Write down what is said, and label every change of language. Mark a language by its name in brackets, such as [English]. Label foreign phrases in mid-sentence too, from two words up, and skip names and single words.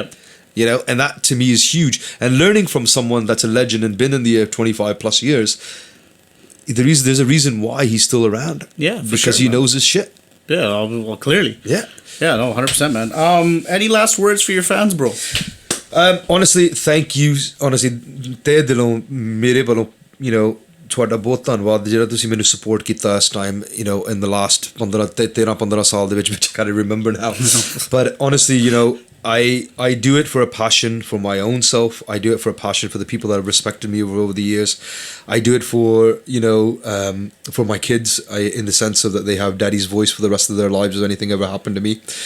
[English] You know, and that to me is huge. And learning from someone that's a legend and been in the air 25 plus years, there's a reason why he's still around. Yeah, because he knows his shit. Yeah, well, clearly. Yeah. Yeah, no, 100%, man. Any last words for your fans, bro? Honestly, thank you. Honestly, [Punjabi] ਤਹਿ ਦਿਲੋਂ ਮੇਰੇ ਵੱਲੋਂ, [English] you know, [Punjabi] ਤੁਹਾਡਾ ਬਹੁਤ ਧੰਨਵਾਦ ਜਿਹੜਾ ਤੁਸੀਂ ਮੈਨੂੰ support ਕੀਤਾ ਇਸ time, [English] you know, in the last 13 [Punjabi] ਸਾਲ ਦੇ ਵਿੱਚ, [English] which I can't remember now. But honestly, you know, I do it for a passion for my own self. I do it for a passion for the people that have respected me over the years. I do it for, you know, for my kids, in the sense of that they have daddy's voice for the rest of their lives if anything ever happened to me.